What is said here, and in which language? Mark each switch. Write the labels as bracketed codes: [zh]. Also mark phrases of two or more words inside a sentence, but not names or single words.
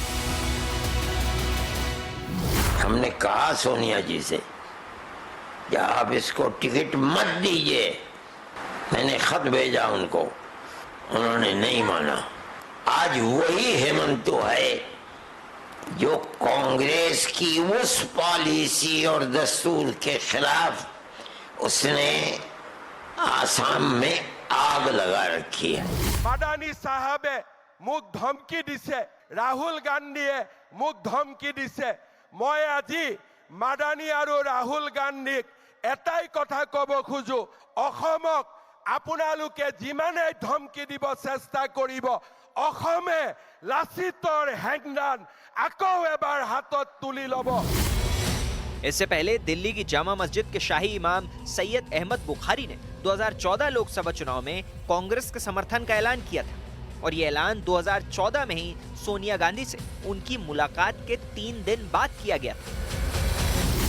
[hi] हमने कहा सोनिया जी से कि आप इसको टिकट मत दीजिए, मैंने खत भेजा उनको, उन्होंने नहीं माना। आज वही हेमंत है जो कांग्रेस की उस पॉलिसी और दस्तूर के खिलाफ उसने आसाम में आग लगा रखी है। [as] মাদানী সাহেবে মোক ধমকি দিছে, রাহুল গান্ধীয়ে মোক ধমকি দিছে। মই আজি মাদানী আৰু ৰাহুল গান্ধীক এটাই কথা কব খোজো, অসমক আপোনালোকে যিমানে ধমকি দিব চেষ্টা কৰিব, অসমে লাচিতৰ হেংদান আকৌ এবাৰ হাতত তুলি ল'ব। [hi] इससे पहले दिल्ली की जामा मस्जिद के शाही इमाम सैयद अहमद बुखारी ने 2014 लोकसभा चुनाव में कांग्रेस के समर्थन का ऐलान किया था और ये ऐलान 2014 में ही सोनिया गांधी से उनकी मुलाकात के 3 दिन बाद किया गया था।